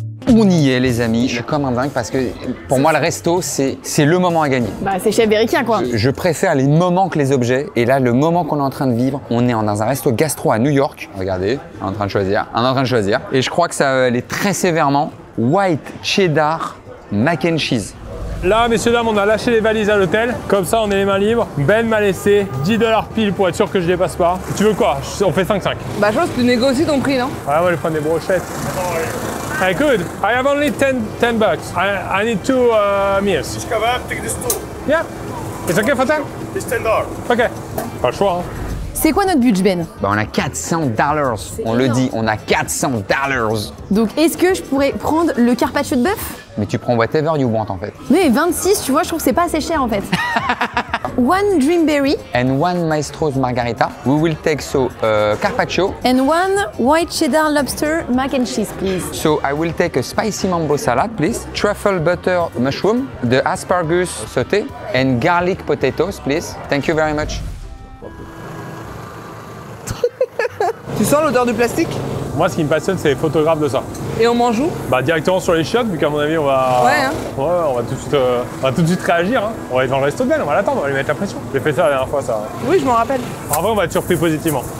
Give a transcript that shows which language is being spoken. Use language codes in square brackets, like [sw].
[fr] On y est les amis, je suis comme un dingue parce que pour moi le resto c'est le moment à gagner. Bah c'est chez Américain quoi. Je préfère les moments que les objets et là le moment qu'on est en train de vivre, on est dans un resto gastro à New York. Regardez, on est en train de choisir. Et je crois que ça allait très sévèrement. [en] White cheddar mac and cheese. [fr] Là, messieurs, dames, on a lâché les valises à l'hôtel. Comme ça, on est les mains libres. Ben m'a laissé 10 $ pile pour être sûr que je dépasse pas. Tu veux quoi? On fait 5-5. Bah, je pense que tu négocies ton prix, non? Ouais, moi, je vais prendre des brochettes. [en] I could. I have only 10 bucks. I need 2 meals. Kebab, take this too. Yeah. It's okay for 10? It's $10. [fr] Ok. Pas le choix, hein. C'est quoi notre budget Ben? Bah on a 400 $. On le dit, on a 400 $. Donc est-ce que je pourrais prendre le carpaccio de bœuf? Mais tu prends [en] whatever you want [fr] en fait. Mais 26, tu vois, je trouve que c'est pas assez cher en fait. [en] One Dreamberry And one Maestro's Margarita. We will take carpaccio. and one white cheddar lobster mac and cheese, please. So I will take a spicy mambo salad, please. Truffle butter mushroom, the asparagus sauté, and garlic potatoes, please. Thank you very much. [fr] Tu sens l'odeur du plastique? Moi, ce qui me passionne, c'est les photographes de ça. Et on mange où? Bah, directement sur les chiottes, vu qu'à mon avis, on va. Ouais, hein. Ouais, on va tout de suite réagir. Hein. On va être dans le resto de Ben, on va l'attendre, on va lui mettre la pression. J'ai fait ça la dernière fois, ça. Oui, je m'en rappelle. En vrai, on va être surpris positivement.